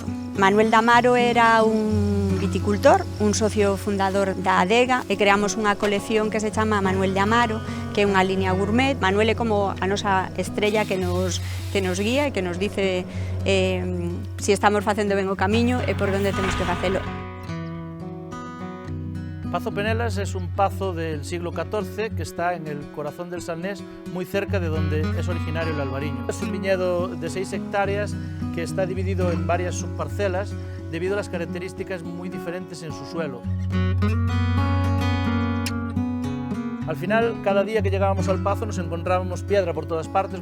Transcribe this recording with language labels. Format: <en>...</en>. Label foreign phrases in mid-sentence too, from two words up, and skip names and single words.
<gl>Manuel de Amaro era un viticultor, un socio fundador da adega, e creamos unha colección que se chama Manuel de Amaro, que é unha línea gourmet. Manuel é como a nosa estrella que nos guía e que nos dice si estamos facendo ben o camiño e por onde temos que facelo.</gl> <es>Pazo Penelas es un pazo del siglo XIV que está en el corazón del Salnés, muy cerca de donde es originario el albariño. Es un viñedo de 6 hectáreas que está dividido en varias subparcelas debido a las características muy diferentes en su suelo. Al final, cada día que llegábamos al pazo nos encontrábamos piedra por todas partes.</es>